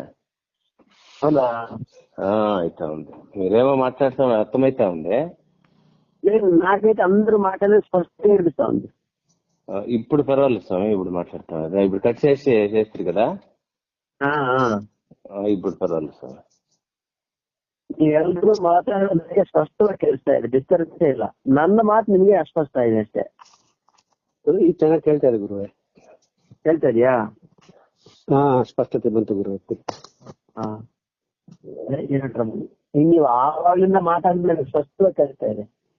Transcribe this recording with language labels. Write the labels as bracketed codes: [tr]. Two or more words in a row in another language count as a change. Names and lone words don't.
[te] అవునా? అవుతా ఉంది. మీరేమో మాట్లాడతాం అర్థమైతా ఉంది. లేదు, నాకైతే అందరూ మాట్లాడేది స్పష్టంగా వినిపిస్తా ఉంది. ఇప్పుడు పర్వాలేదు స్వామి, ఇప్పుడు మాట్లాడతాం. ఇప్పుడు కట్ చేస్తారు కదా, ఇప్పుడు [kn] ಪರವಾಗಿಲ್ಲ ಸರ್. ನೀವೆಲ್ಲರೂ ಮಾತಾಡೋದಕ್ಕೆ ಸ್ಪಷ್ಟವಾಗಿ ಕೇಳಿಸ್ತಾ ಇದೆ, ಡಿಸ್ಟರ್ಬೆನ್ಸ್ ಇಲ್ಲ. ನನ್ನ ಮಾತು ನಿಮ್ಗೆ ಅಸ್ಪಷ್ಟ ಇದೆ ಅಷ್ಟೇ. ಈಗ ಚೆನ್ನಾಗಿ ಕೇಳ್ತಾ ಇದೆ ಗುರುವೆ. ಕೇಳ್ತಾ ಇದೆಯಾ? ಸ್ಪಷ್ಟತೆ ಬಂತು ಗುರುವೆ. ನೀವು ಆವಾಗಲಿಂದ ಮಾತಾಡಿದ್ರೆ ಸ್ಪಷ್ಟವಾಗಿ ಕೇಳ್ತಾ ಇದೆ.